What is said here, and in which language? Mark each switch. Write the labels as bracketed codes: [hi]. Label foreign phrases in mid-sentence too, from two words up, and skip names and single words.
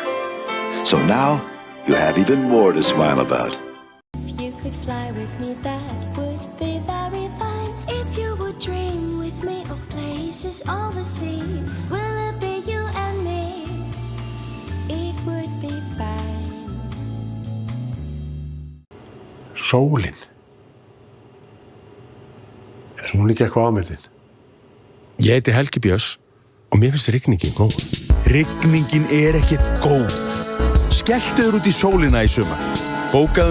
[en] So now you have even more to smile about. If you could fly with me, that would be very fine. If you would dream with me of places overseas, will it be you and me? It would be fine. [is] Sólin. Hún ekki eitthvað ámyndin? Ég heiti Helgi Björns og mér finnst rigningin góð. Rigningin ekkert góð. Skelltu þér út í sólina í sumar.